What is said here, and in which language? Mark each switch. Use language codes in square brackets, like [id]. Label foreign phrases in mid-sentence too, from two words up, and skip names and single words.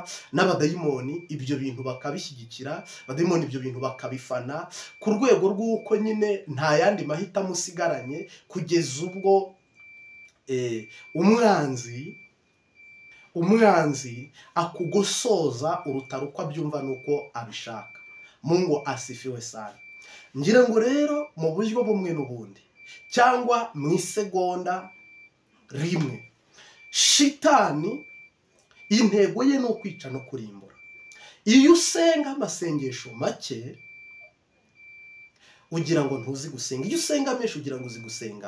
[rw] N'abadayimoni ibyo bintu bakabishyigikira, abadayimoni ibyo bintu bakabifana ku rwego rw'uko nyine nta yandi mahitamo usigaranye, kugeza ubwo umwanzi akugosoza urutaro uko abyumva nuko abishaka. [sw] Mungu asifiwe sana. [rw] Ngira ngo rero mu buryo bumwe n'ubundi cyangwa mu isegonda rimwe, Shitani intego ye no kwica no kurimbura. Iyo usenga amasengesho make ugira ngo ntuzi gusenga, iyo usenga menshi ugira ngo uzi gusenga.